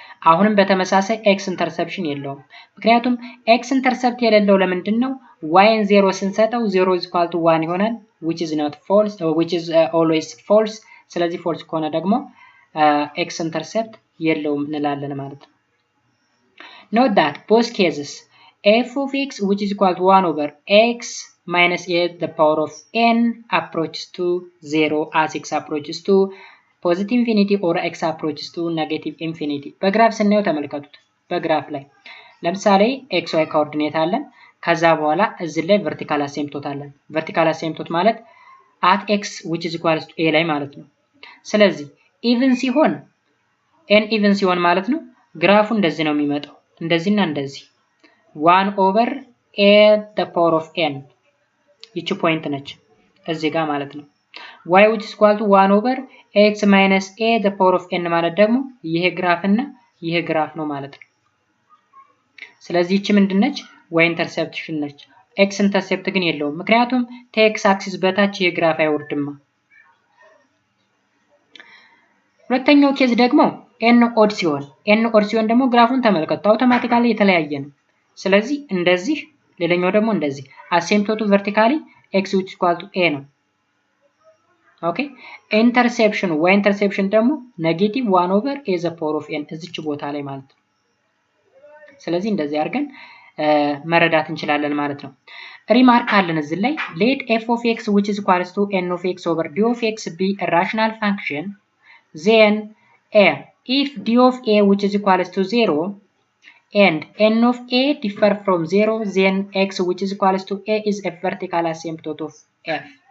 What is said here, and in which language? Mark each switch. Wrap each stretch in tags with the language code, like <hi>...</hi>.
<am>አሁንም በተመሳሳይ x interception የለውም ምክንያቱም x intercept የሌለው ለምንድነው y ን 0 ስንሰጠው 0 is equal to 1 ይሆናል</am> <en>which is not false which is always false።</en> <am>ስለዚህ false ከሆነ ደግሞ x intercept የለውም እንላለን ማለት ነው።</am> <en>Note that both cases f of x which is equal to 1 over x minus a the power of n approaches to 0 as x approaches to positive infinity or x approaches to negative infinity.</en> <am>በግራፍ ስናየው ተመልከቱት። በግራፍ ላይ ለምሳሌ xy ኮኦርዲኔት አለን ከዛ በኋላ እዚህ ላይ vertical asymptote አለን። vertical asymptote ማለት</am> <en>at x which is equal to a</en> <am>ላይ ማለት ነው። ስለዚህ even ሲሆን n even ሲሆን ማለት ነው ግራፉ እንደዚህ ነው የሚመጣው እንደዚህና እንደዚህ 1 over a the power of n ይቺ ፖይንት ነች እዚህ ጋር ማለት ነው።</am> <en>y which is equal to 1 over x minus a the power of n</en> <am>ማለት ደግሞ ይሄ ግራፍ እና ይሄ ግራፍ ነው ማለት ነው። ስለዚህ ይቺ ምንድነች y ኢንተርሴፕሽን ነች። x ኢንተርሴፕት ግን የለውም ምክንያቱም ከx አክሲስ በታች ይሄ ግራፍ አይወርድማ። ሁለተኛው ኬዝ ደግሞ n ኦድ ሲሆን ደግሞ ግራፉን ተመልከቱ አውቶማቲካሊ የተለያየ ነው። ስለዚህ እንደዚህ ሌላኛው ደግሞ እንደዚህ አሲምፕቶቱ ቨርቲካሊ</am> <en>x which is equal to a</en> <am>ነው። ኦኬ ኢንተርሴፕሽን y ኢንተርሴፕሽን ደግሞ ኔጌቲቭ 1 ኦቨር a the power of n እዚች ቦታ ላይ ማለት ነው። ስለዚህ እንደዚህ አድርገን መረዳት እንችላለን ማለት ነው። ሪማርክ አለን እዚህ ላይ</am> <en>let f of x which is equal to n of x over d of x be a rational function then if d of a which is equal to 0 and n of a differ from 0 then x which is equal to a is a vertical asymptote of f.</en>